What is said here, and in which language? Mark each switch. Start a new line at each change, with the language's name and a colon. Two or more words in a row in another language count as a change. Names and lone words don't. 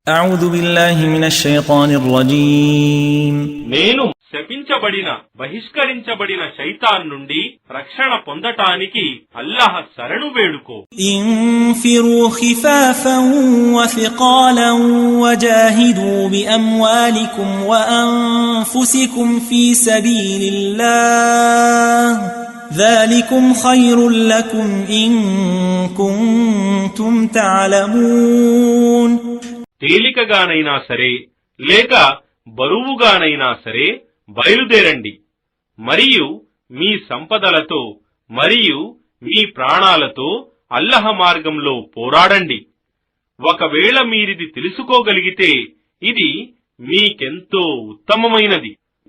Arabic: أعوذ بالله من الشيطان الرجيم
Telugu: నేను శపించబడిన బహిష్కరించబడిన శైతాన్ నుండి రక్షణ పొందటానికి అల్లాహ్ శరణు వేడుకో.
Arabic: انفروا خفافا وثقالا وجاهدوا بأموالكم وأنفسكم في سبيل الله ذلكم خير لكم إن كنتم تعلمون.
Telugu: తేలికగానైనా సరే లేక బరువుగానైనా సరే బయలుదేరండి మరియు మీ సంపదలతో మరియు మీ ప్రాణాలతో అల్లహ మార్గంలో పోరాడండి. ఒకవేళ మీరిది తెలుసుకోగలిగితే ఇది మీకెంతో ఉత్తమమైనది.